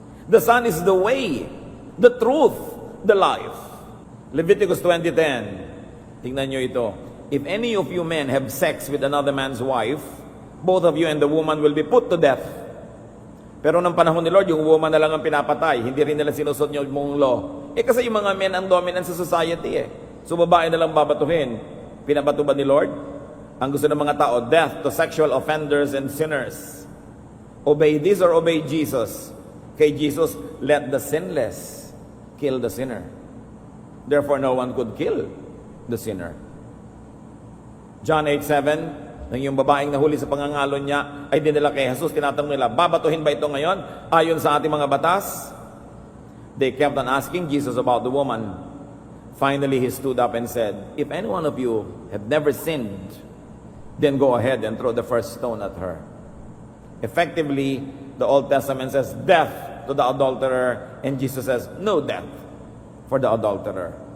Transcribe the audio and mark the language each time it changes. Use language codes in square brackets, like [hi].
[en] The Son is the way, the truth, the life. Leviticus 20:10. [tl] Tingnan nyo ito. [en] If any of you men have sex with another man's wife, both of you and the woman will be put to death. [tl] Pero ng panahon ni Lord, yung woman na lang ang pinapatay. Hindi rin nila sinusod yung mong law. Kasi yung mga men ang dominant sa society So babae na lang babatuhin. Pinabato ba ni Lord? Ang gusto ng mga tao, [en] death to sexual offenders and sinners. Obey this or obey Jesus? Kay Jesus, let the sinless kill the sinner. Therefore, no one could kill the sinner. [tl] John 8:7, nang yung babaeng nahuli sa pangangalon niya ay dinala kay Jesus, tinatanong nila, babatuhin ba ito ngayon ayon sa ating mga batas? [en] They kept on asking Jesus about the woman. Finally, he stood up and said, if any one of you have never sinned, then go ahead and throw the first stone at her. Effectively, the Old Testament says death to the adulterer, and Jesus says no death for the adulterer.